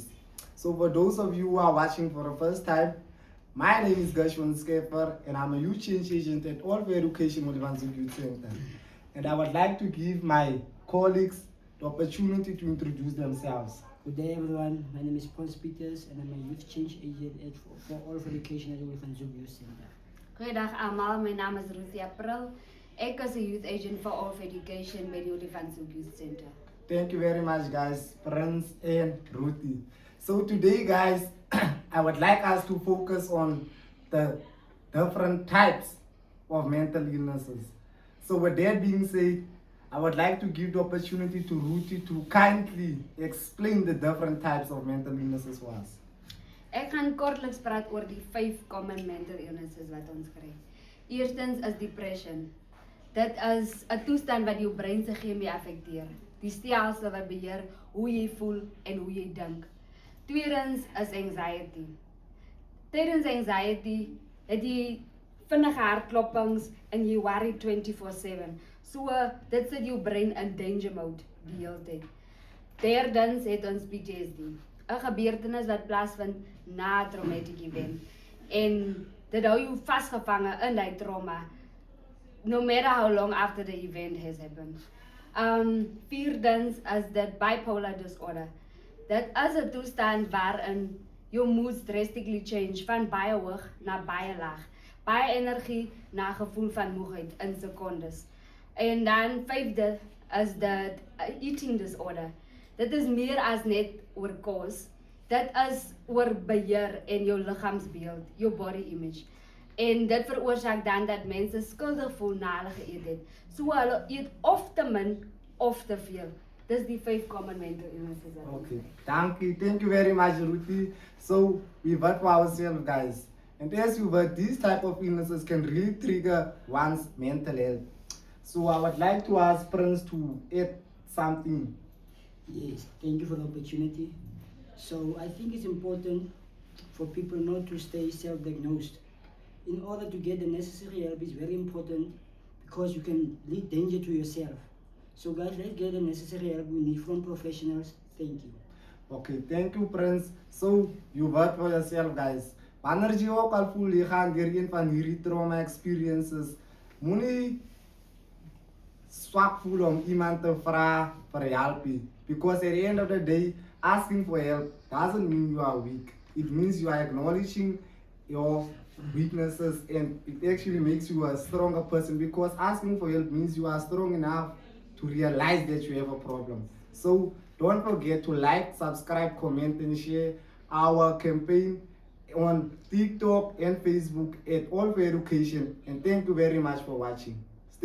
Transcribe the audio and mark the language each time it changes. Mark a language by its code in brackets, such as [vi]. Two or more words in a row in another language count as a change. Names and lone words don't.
[en] So, for those of you who are watching for the first time, my name is Gershwin Skeffer, and I'm a youth change agent at All for Education Molivanzuk Youth Center. And I would like to give my colleagues the opportunity to introduce themselves. Good day everyone, my name is Paul Peters and I'm a youth change agent for All of Education at Van Zoek Youth Center. [af] Goeiedag almal, my naam is Ruthie April. Ek is 'n [en] youth agent for [af] All of Education by die Olifantshoek Youth Center. [en] Thank you very much, guys, Prince and Ruthie. So today, guys, I would like us to focus on the different types of mental illnesses. So with that being said, I would like to give the opportunity to Ruthie to kindly explain the different types of mental illnesses for us. [af] Ek gaan kortliks praat oor die 5 [en] common mental illnesses [af] wat ons kry. Eerstens is depression. Dit is 'n toestand wat jou brein se chemie affekteer. Die stelsel wat beheer hoe jy voel en hoe jy dink. Tweedens is anxiety. Tydens anxiety het jy vinnige hartklopings en jy worry 24/7. So dit sit jou brein in [en] danger mode [af] die hele tyd. Derdens het ons PTSD. 'n Gebeurtenis wat plaasvind na 'n [en] traumatic event. [af] En dit hou jou vasgevange in daai trauma, [en] no matter how long after the event has happened. [af] Vierdens is dit [en] bipolar disorder. [af] Dit is 'n toestand waarin jou [en] mood drastically change [af] van baie hoog na baie laag. Baie energie na gevoel van moegheid in sekondes. En dan vyfde is dit [en] eating disorder. [af] Dit is meer as net oor kos. Dit is oor beheer en jou liggaamsbeeld, jou [en] body image. [af] En dit veroorsaak dan dat mense skuldig voel na hulle geëet het. So hulle eet of te min of te veel. Dis die 5 [en] common mental illnesses. Okay, thank you very much, Ruthie. So we work for ourselves, guys. And as you work, these type of illnesses can really trigger one's mental health. So I would like to ask Prince to add something. Yes, thank you for the opportunity. So I think it's important for people not to stay self-diagnosed. In order to get the necessary help is very important because you can lead danger to yourself. So guys, let's get the necessary help we need from professionals. Thank you. Okay, thank you, Prince. So you work for yourself, guys. [af] Wanneer jy ook al voel jy gaan deur een van hierdie [en] trauma experiences, [af] moenie swak voel om iemand te vra vir help nie. [en] Because at the end of the day, asking for help doesn't mean you are weak. It means you are acknowledging your weaknesses, and it actually makes you a stronger person, because asking for help means you are strong enough to realize that you have a problem. So don't forget to like, subscribe, comment and share our campaign on TikTok and Facebook at All for Education, and thank you very much for watching.